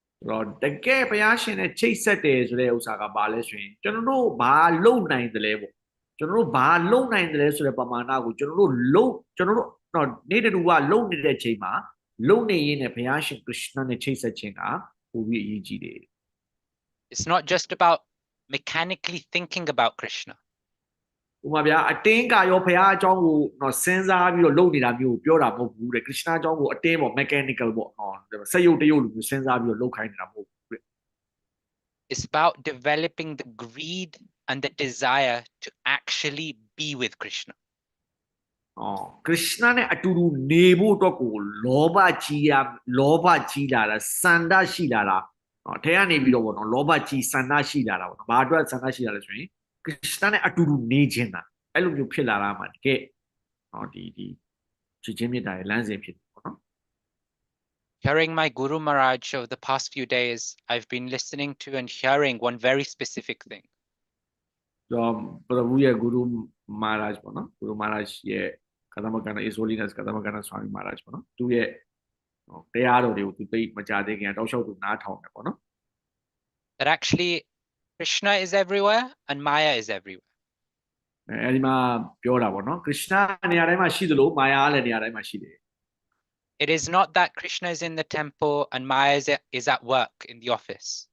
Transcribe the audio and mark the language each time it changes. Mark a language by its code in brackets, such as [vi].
[my] တော့တကယ်ဘုရားရှင်နဲ့ချိတ်ဆက်တယ်ဆိုတဲ့ဥစ္စာကဘာလဲဆိုရင်ကျွန်တော်တို့ဘာလုံနိုင်တယ်လဲပေါ့ကျွန်တော်တို့ဘာလုံနိုင်တယ်လဲဆိုတဲ့ပမာဏကိုကျွန်တော်တို့တော့နေ့တူကလုံနေတဲ့ချိန်မှာလုံနေရင်းနဲ့ဘုရားရှင် Krishna နဲ့ချိတ်ဆက်ခြင်းကပိုပြီးအရေးကြီးတယ် [en] It's not just about mechanically thinking about Krishna. [my] ဥပမာဗျာအတင်းကရောဘုရားအကြောင်းကိုတော့စဉ်းစားပြီးတော့လုံနေတာမျိုးကိုပြောတာမဟုတ်ဘူးတဲ့ Krishna အကြောင်းကိုအတင်းပေါ့ mechanical ပေါ့နော်စက်ရုပ်တရုပ်လိုမျိုးစဉ်းစားပြီးတော့လုပ်ခိုင်းနေတာမဟုတ်ဘူးတဲ့ [en] It's about developing the greed and the desire to actually be with Krishna. [my] Krishna နဲ့အတူတူနေဖို့အတွက်ကိုလောဘကြီးလာတာစန္ဒရှိလာတာထဲကနေပြီးတော့ပေါ့နော်လောဘကြီးစန္ဒရှိလာတာပေါ့နော်ဘာအတွက်စန္ဒရှိလာလဲဆိုရင် Krishna နဲ့အတူတူနေခြင်းတာအဲ့လိုမျိုးဖြစ်လာတာမှတကယ်ဒီချစ်ချင်းမြတ်တာရဲ့လမ်းစဉ်ဖြစ်တယ်ပေါ့နော် [en] Hearing my Guru Maharaj over the past few days, I've been listening to and hearing one very specific thing. [my] တော့ဘုရားရဲ့ Guru Maharaj ပေါ့နော် Guru Maharaj ရဲ့ Kadambakana His Holiness Kadambakana Swami Maharaj ပေါ့နော်သူရဲ့တရားတော်တွေကိုသူသိမကြသေးခင်တောက်လျှောက်သူနားထောင်တယ်ပေါ့နော် [en] That actually Krishna is everywhere and Maya is everywhere. [my] အဲဒီမှာပြောတာပေါ့နော် Krishna နေရာတိုင်းမှာရှိသလို Maya လည်းနေရာတိုင်းမှာရှိတယ် [en] It is not that Krishna is in the temple and Maya is at work in the office.